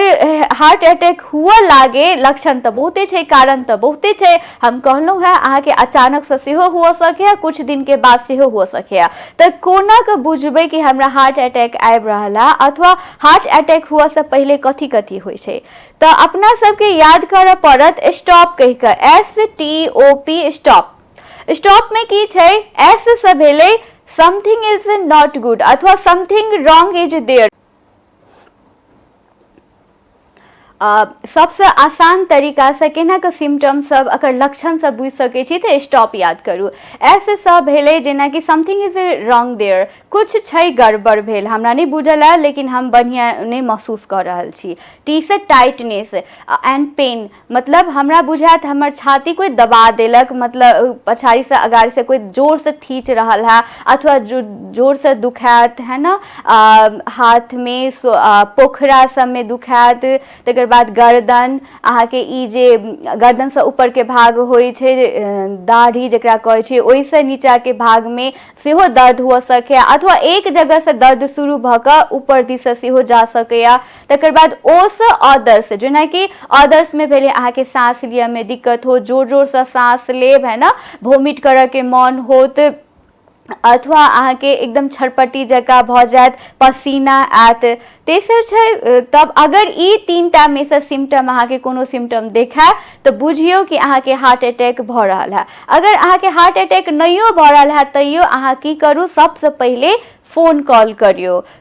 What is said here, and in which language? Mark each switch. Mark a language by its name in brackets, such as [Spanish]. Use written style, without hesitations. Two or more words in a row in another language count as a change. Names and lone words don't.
[English] heart attack [Maithili] हुआ लागे लक्षण तो बहुते छै कारण तो बहुते छै हम कहलहुं है अहा के अचानक से सेहो हो सके कुछ दिन के बाद सेहो हो सके तो कोना के बुझबे कि हमरा [English] heart attack [Maithili] आबि रहला अथवा [English] heart attack [Maithili] हुआ से पहले कथी कथी होय छै तो अपना सबके याद करऽ पड़त स्टॉप कह के STOP स्टॉप में की छै एस से भेले [English] something is not good [Maithili] अथवा [English] something wrong is there [Maithili] सबसे आसान तरीका से केना के सिम्टम सब अगर लक्षण सब बुझ सके छी तो स्टॉप याद करू ऐसे सब भेले जेना कि [English] something is wrong there [Maithili] कुछ छै गड़बड़ भेल हमरा नहीं बुझल है लेकिन हम बढ़िया नहीं महसूस कर रहल छी टी से [English] tightness and pain [Maithili] मतलब हमरा बुझात हमर छाती कोई दबा देलक मतलब पछाड़ी से अगाड़ी से कोई जोर से खींच रहल है अथवा जोर से दुखात है ना हाथ में पोखरा सब में दुखात तकर बाद गर्दन अहा के ई जे गर्दन से ऊपर के भाग होय छै दाढ़ी जकरा कहै छै ओइ से नीचा के भाग में सेहो दर्द हो सके अथवा एक जगह से दर्द शुरू भ के ऊपर दिस से सेहो जा सके तकर बाद ओस अदर्स जेना कि अदर्स में भेले अहा के सांस लिया में दिक्कत हो जोर जोर से सांस लेब है ना वोमिट करे के मन होत अथवा अहा के एकदम छटपटी जका भ जात पसीना आत तेसर छै तब अगर ई तीनटा में से सिम्टम अहा के कोनो सिम्टम देखा तो बुझियो कि अहा के [English] heart attack [Maithili] भ रहल है अगर अहा के [English] heart attack [Maithili] नहियो भ रहल है तैयो अहा की करू सबसे पहले [English] phone call [Maithili] करियो